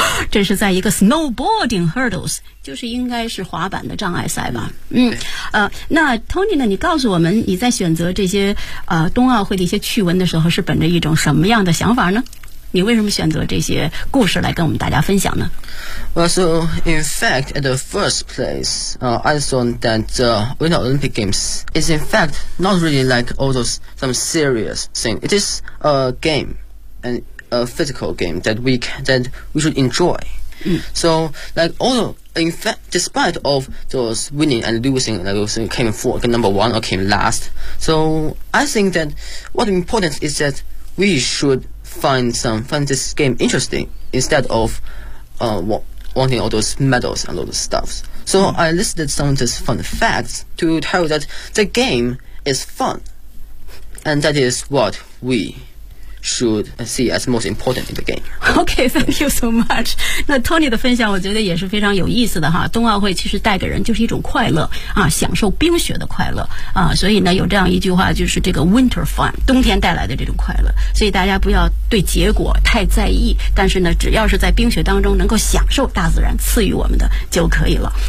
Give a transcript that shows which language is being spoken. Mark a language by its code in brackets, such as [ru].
[zh] 这是在一个 [en] snowboarding hurdles。 [zh] 就是应该是滑板的障碍赛吧。那 Tony 呢，你告诉我们你在选择这些冬奥会的一些趣闻的时候是本着一种什么样的想法呢？你为什么选择这些故事来跟我们大家分享呢？ [en] Well, so in fact at the first place I thought that the Winter Olympic Games is in fact not really like all those some serious thing. It is a game and a physical game that we should enjoy. So like all ofIn fact, despite of those winning and losing, like came fourth, number one, or came last, so I think that what's important is that we should find this game interesting instead of wanting all those medals and all those stuff. So I listed some of these fun facts to tell you that the game is fun, and that is what we should see as most important in the game. Okay, thank you so much. [zh] 那 Tony 的分享我觉得也是非常有意思的哈。冬奥会其实带给人就是一种快乐啊，享受冰雪的快乐啊。所以呢，有这样一句话，就是这个 [en] winter fun， [zh] 冬天带来的这种快乐。所以大家不要对结果太在意，但是呢，只要是在冰雪当中能够享受大自然赐予我们的就可以了。